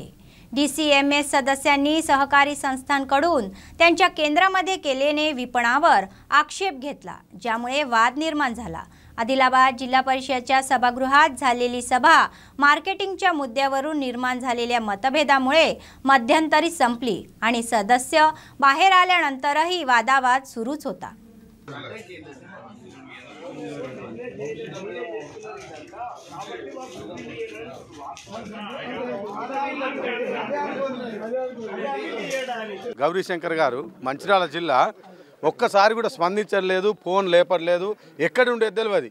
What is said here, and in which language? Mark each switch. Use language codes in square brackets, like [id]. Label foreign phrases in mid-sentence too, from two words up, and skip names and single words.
[mr] DCMS सदस्यांनी सहकारी संस्थांकडून त्यांच्या केंद्रामध्ये केलेले विपणावर आक्षेप घेतला, ज्यामुळे वाद निर्माण झाला. आदिलाबाद जिल्हा परिषदेच्या सभागृहात झालेली सभा मार्केटिंगच्या मुद्द्यावरून निर्माण झालेल्या मतभेदामुळे मध्यंतरी संपली आणि सदस्य बाहेर आल्यानंतरही वादावाद सुरूच होता. [te] గౌరీశంకర్ గారు మంచిర్యాల జిల్లా ఒక్కసారి కూడా స్పందించలేదు, ఫోన్ లేపట్లేదు, ఎక్కడి ఉండేది తెలియదు.